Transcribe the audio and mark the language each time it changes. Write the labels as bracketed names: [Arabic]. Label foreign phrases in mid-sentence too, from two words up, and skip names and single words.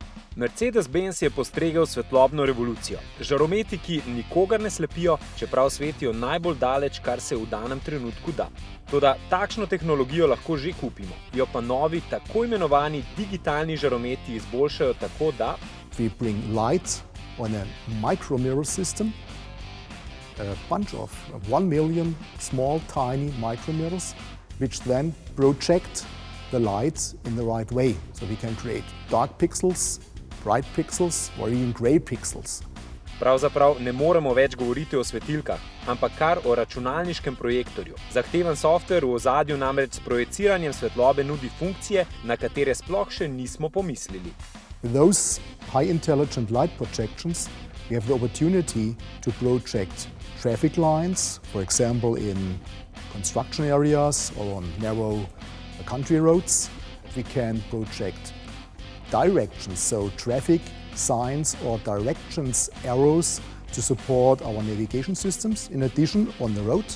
[Slovenian] Mercedes-Benz je postregel svetlobno revolucijo. Žarometi, ki nikogar ne slepijo, čeprav svetijo najbolj daleč, kar se v danem trenutku da. Toda takšno tehnologijo lahko že kupimo, jo pa novi, tako imenovani digitalni žarometi izboljšajo tako, da [English] we bring light on a micro mirror system, a bunch of 1 million small tiny micro mirrors, which then project the lights in the right way. So we can create dark pixels, bright pixels or even gray pixels. [Slovenian] Pravzaprav ne moremo več govoriti o svetilkah, ampak kar o računalniškem projektorju. Zahteven software v ozadju namreč s projiciranjem svetlobe nudi funkcije, na katere sploh še nismo pomislili. [English] With those high intelligent light projections, we have the opportunity to project traffic lines, for example in construction areas or on narrow country roads. We can project directions, so traffic signs or directions arrows to support our navigation systems, in addition on the road.